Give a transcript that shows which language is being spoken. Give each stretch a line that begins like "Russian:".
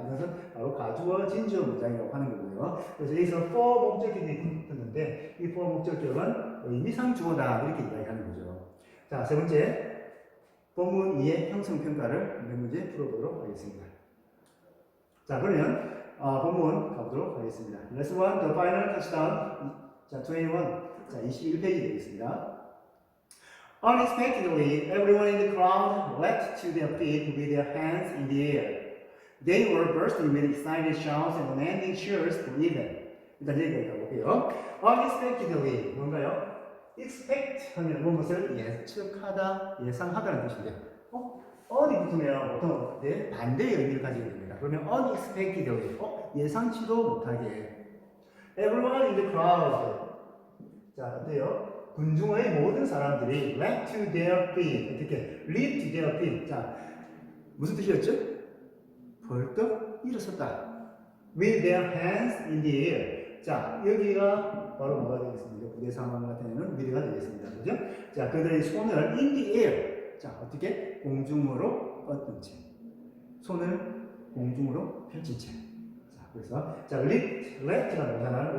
Korean: 이것은 바로 가주어 진주어 문장이라고 하는 거고요. 그래서 여기서 for 목적격이 붙었는데 이 for 목적격은 의미상 주어다 이렇게 이야기하는 거죠. 자, 세 번째 본문 2의 형성평가를 몇 문제 풀어보도록 하겠습니다. 자, 그러면 본문 가보도록 하겠습니다.
English: Lesson 1, The Final Touchdown.
Korean: 자, 21. 자, 21페이지 되겠습니다.
English: Unexpectedly, everyone in the crowd leapt to their feet with their hands in the air. They were bursting with excited shouts and unending cheers for Eden.
Korean: 일단 여기까지 가볼게요. Unexpectedly, 뭔가요? Expect 하면 무엇을 예측하다, 예상하다는 뜻인데 어디 붙으면 보통 반대의 의미를 가지게 됩니다. 그러면 unexpectedly, 예상치도 못하게.
English: Everyone in the crowd.
Korean: 자, 어때요? 군중의 모든 사람들이
English: leapt to their feet.
Korean: 어떻게?
English: leap to their feet.
Korean: 자, 무슨 뜻이었죠? 벌떡 일어섰다.
English: with their hands in the air.
Korean: 자, 여기가 바로 뭐가 되겠습니까? 부대 상황 같은 경우는 with가 되겠습니다. 그죠? 자, 그들의 손을
English: in the air.
Korean: 자, 어떻게? 공중으로 뻗은 채. 손을 공중으로 펼친 채. 자, 그래서 자, lift, left가 나오잖아요.